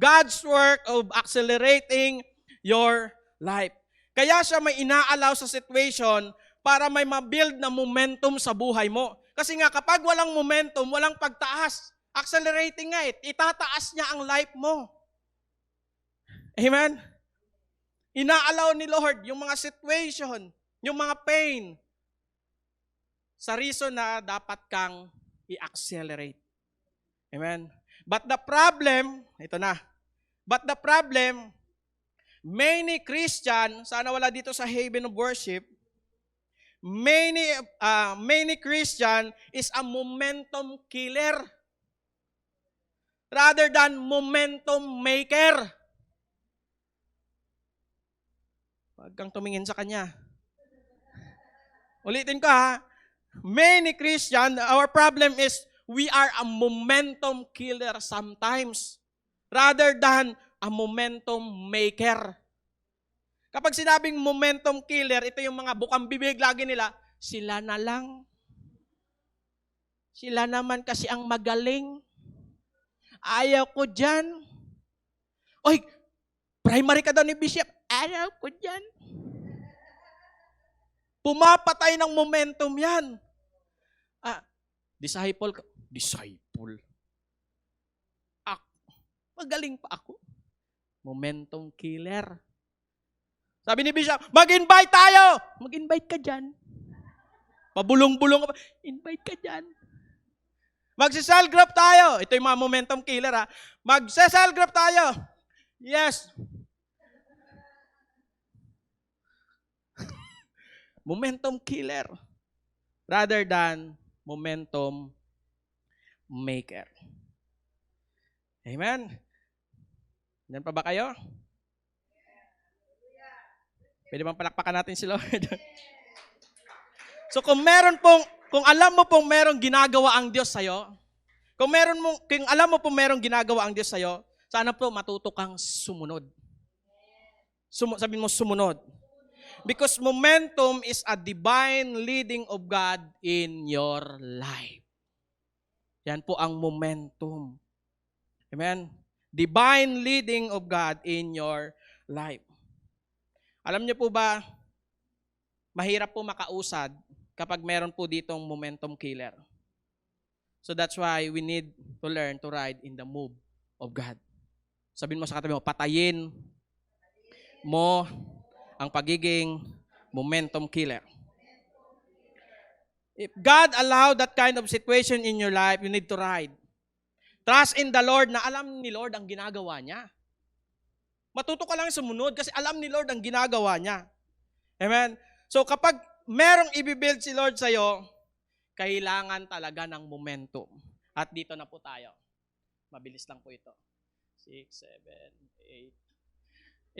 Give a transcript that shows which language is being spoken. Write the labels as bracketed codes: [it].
[en] God's work of accelerating your life. [tl] Kaya siya may inaalaw sa situation para may mabuild na momentum sa buhay mo. Kasi nga kapag walang momentum, walang pagtaas. Accelerating nga itataas niya ang life mo. Amen? Inaalaw ni Lord yung mga situation, yung mga pain, sa reason na dapat kang i-accelerate. [en] Amen? But the problem, [tl] ito na. [en] But the problem, many Christian, [tl] sana wala dito sa [en] Haven of Worship, many Christian is a momentum killer rather than momentum maker. [tl] Huwag kang tumingin sa kanya. Ulitin ko ha. [en] Many Christian, our problem is we are a momentum killer sometimes rather than a momentum maker. [tl] Kapag sinabing momentum killer, ito yung mga bukang bibig lagi nila, sila na lang. Sila naman kasi ang magaling. Ayaw ko dyan. Oy, primary ka daw ni Bishop. Ayaw ko dyan. Pumapatay ng momentum yan. Disciple ka. Disciple. Magaling pa ako. Momentum killer. Sabi ni Bishop, mag-invite tayo. Mag-invite ka dyan. Pabulong-bulong ka pa. Invite ka dyan. Magse-cell group tayo. Ito yung mga momentum killer ha. Magse-cell group tayo. Yes. [en] Momentum killer rather than momentum maker. Amen? [tl] Yan pa ba kayo? Pwede bang palakpakan natin si Lord? So kung alam mo pong merong ginagawa ang Diyos sa'yo, kung alam mo pong merong ginagawa ang Diyos sa'yo, sana po matuto kang sumunod. Sabihin mo sumunod. [en] Because momentum is a divine leading of God in your life. [tl] Yan po ang momentum. [en] Amen? Divine leading of God in your life. [tl] Alam niyo po ba, mahirap po makausad kapag meron po ditong momentum killer. [en] So that's why we need to learn to ride in the move of God. [tl] Sabihin mo sa katabi mo, patayin mo ang pagiging momentum killer. [en] If God allowed that kind of situation in your life, you need to ride. Trust in the Lord [tl] na alam ni Lord ang ginagawa niya. Matuto ka lang sumunod kasi alam ni Lord ang ginagawa niya. Amen? So kapag merong ibibuild si Lord sa'yo, kailangan talaga ng momentum. At dito na po tayo. Mabilis lang po ito. 6, 7, 8.